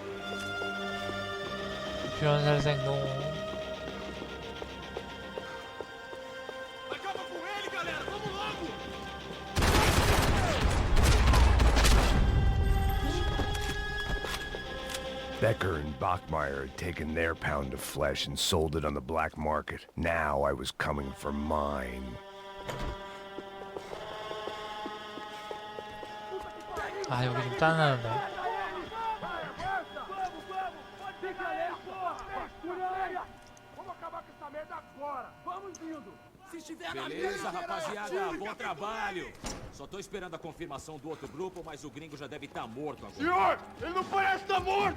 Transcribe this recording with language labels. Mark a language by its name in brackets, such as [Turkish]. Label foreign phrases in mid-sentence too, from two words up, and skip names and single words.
[Portuguese] 변살생동. Acaba com ele, galera! Vamos logo! [English] Becker and Bachmeyer had taken their pound of flesh and sold it on the black market. Now I was coming for mine. [Korean] 아 여기 좀 짠하는데. [Portuguese] Vamos acabar com essa merda agora! Vamos indo! Se estiver na Beleza, mira, rapaziada, bom trabalho. Só tô esperando a confirmação do outro grupo, mas o gringo já deve estar morto agora. Senhor, ele não parece estar morto!